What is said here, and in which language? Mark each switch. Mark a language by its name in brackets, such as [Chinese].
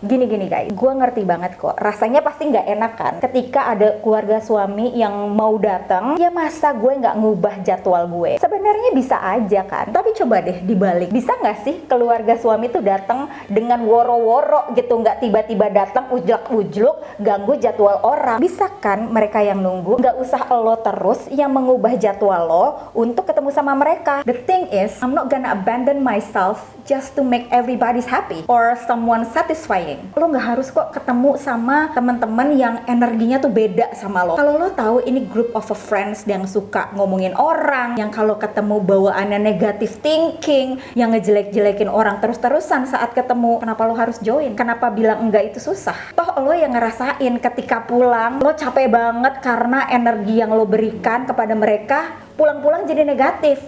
[Indonesian] Gini guys, gue ngerti banget kok, rasanya pasti nggak enak kan ketika ada keluarga suami yang mau datang, ya masa gue nggak ngubah jadwal gue? Sebenarnya bisa aja kan, tapi coba deh dibalik, bisa nggak sih keluarga suami tuh datang dengan woro-woro gitu, nggak tiba-tiba datang ujlak-ujluk ganggu jadwal orang? Bisa kan mereka yang nunggu? Nggak usah lo terus yang mengubah jadwal lo untuk ketemu sama mereka. [English] The thing is, I'm not gonna abandon myself just to make everybody's happy or someone satisfying. [Indonesian] Lo nggak harus kok ketemu sama teman-teman yang energinya tuh beda sama lo. Kalau lo tahu ini [English] group of friends [Indonesian] yang suka ngomongin orang, yang kalau ketemu bawaannya negative thinking, yang ngejelek-jelekin orang terus-terusan saat ketemu, kenapa lo harus join? Kenapa bilang enggak itu susah? Toh lo yang ngerasain ketika pulang lo capek banget karena energi yang lo berikan kepada mereka pulang-pulang jadi negatif.